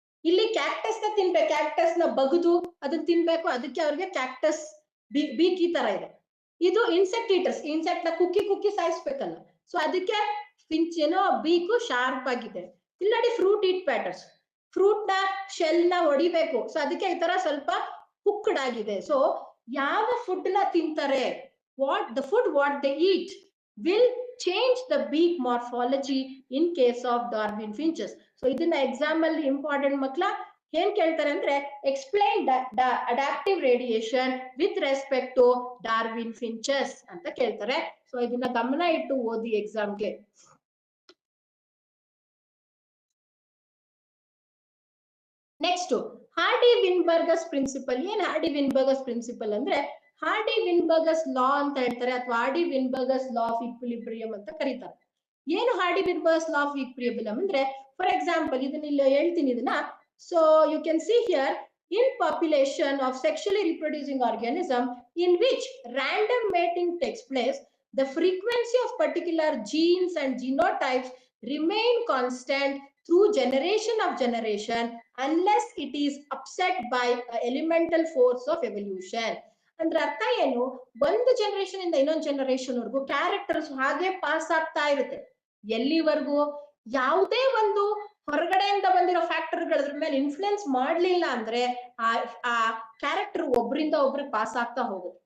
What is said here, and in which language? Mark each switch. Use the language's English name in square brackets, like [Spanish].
[Kannada] ಇಲ್ಲಿ ಕ್ಯಾಕ್ಟಸ್ ನ ತಿನ್ಬೇಕು, ಕ್ಯಾಕ್ಟಸ್ ನ ಬಗ್ದು ಅದನ್ನ ತಿನ್ಬೇಕು, ಅದಕ್ಕೆ ಅವ್ರಿಗೆ ಕ್ಯಾಕ್ಟಸ್ ಬೀಕ್ ಈ ತರ ಇದೆ. ಇದು ಇನ್ಸೆಕ್ಟ್ ಈಟರ್ಸ್, ಇನ್ಸೆಕ್ಟ್ ನ ಕುಕ್ಕಿ ಸಾಯಿಸ್ಬೇಕಲ್ಲ, ಸೊ ಅದಕ್ಕೆ ಫಿಂಚ್ ಏನೋ ಬೀಕು ಶಾರ್ಪ್ ಆಗಿದೆ. ಇಲ್ಲಿ ನೋಡಿ, ಫ್ರೂಟ್ ಈಟ್ ಪ್ಯಾಟರ್ಸ್, ಫ್ರೂಟ್ ನ ಶೆಲ್ ನ ಹೊಡಿಬೇಕು, ಸೊ ಅದಕ್ಕೆ ಈ ತರ ಸ್ವಲ್ಪ ಹುಕ್ಕಡ್ ಆಗಿದೆ. ಸೊ ಯಾವ ಫುಡ್ ನ ತಿಂತಾರೆ, [English] What they eat will change the beak morphology in case of Darwin finches. [Kannada] So ಇದನ್ನ ಎಕ್ಸಾಮ್ ಅಲ್ಲಿ ಇಂಪಾರ್ಟೆಂಟ್ ಮಕ್ಕಳ ಏನ್ ಕೇಳ್ತಾರೆ ಅಂದ್ರೆ, [English] explain adaptive radiation with respect to Darwin finches [Kannada] ಅಂತ ಕೇಳ್ತಾರೆ. ಸೊ ಇದನ್ನ ಗಮನ ಇಟ್ಟು ಓದಿ ಎಕ್ಸಾಮ್ಗೆ. Next, ಹಾರ್ಡಿ-ವಿನ್ಬರ್ಗಸ್ principal. ಏನ್ ಹಾರ್ಡಿ-ವಿನ್ಬರ್ಗಸ್ ಪ್ರಿನ್ಸಿಪಲ್ ಅಂದ್ರೆ, ಹಾರ್ಡಿ-ವಿನ್ಬರ್ಗಸ್ ಲಾ ಅಂತ ಹೇಳ್ತಾರೆ, ಅಥವಾ ಹಾರ್ಡಿ-ವಿನ್ಬರ್ಗಸ್ ಲಾ ಆಫ್ ಈಕ್ವಿಲಿಬ್ರಿಯಂ ಅಂತ ಕರೀತಾರೆ. ಏನು ಹಾರ್ಡಿ-ವಿನ್ಬರ್ಗಸ್ ಲಾ ಆಫ್ ಈಕ್ವಿಲಿಬ್ರಿಯಂ ಅಂದ್ರೆ, ಫಾರ್ ಎಕ್ಸಾಂಪಲ್ ಇದನ್ನ ಇಲ್ಲಿ ಹೇಳ್ತೀನಿ ಇದನ್ನ. So you can see here, [English] in population of sexually reproducing organism in which random mating takes place, the frequency of particular genes and genotypes remain constant through generation of generation unless it is upset by elemental force of evolution. [Kannada] ಅಂದ್ರೆ ಅರ್ಥ ಏನು, ಒಂದು generation ಇಂದ ಇನ್ನೊಂದು generation ವರ್ಗು characters ಹಾಗೆ pass ಆಗ್ತಾ ಇರುತ್ತೆ. ಎಲ್ಲಿವರೆಗೂ ಯಾವುದೇ ಒಂದು ಹೊರಗಡೆಯಿಂದ ಬಂದಿರೋ ಫ್ಯಾಕ್ಟರ್ಗಳ ಮೇಲೆ ಇನ್ಫ್ಲುಯೆನ್ಸ್ ಮಾಡ್ಲಿಲ್ಲ ಅಂದ್ರೆ ಆ ಕ್ಯಾರೆಕ್ಟರ್ ಒಬ್ರಿಂದ ಒಬ್ರಿಗೆ ಪಾಸ್ ಆಗ್ತಾ ಹೋಗುತ್ತೆ.